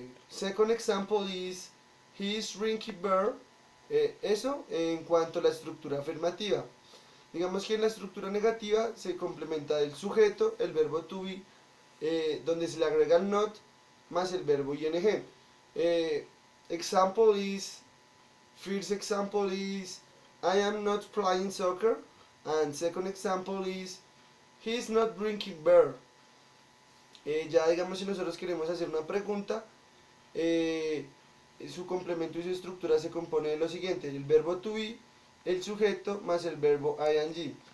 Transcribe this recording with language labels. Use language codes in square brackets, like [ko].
[en] Second example is he is drinking beer. [es] Eso en cuanto a la estructura afirmativa. Digamos que en la estructura negativa se complementa el sujeto, el verbo to be, donde se le agrega el not más el verbo ing. [en] Example is, first example is I am not playing soccer, and second example is he is not drinking beer. [es] Ya digamos, si nosotros queremos hacer una pregunta, su complemento y su estructura se compone de lo siguiente: el verbo to be, el sujeto más el verbo ing.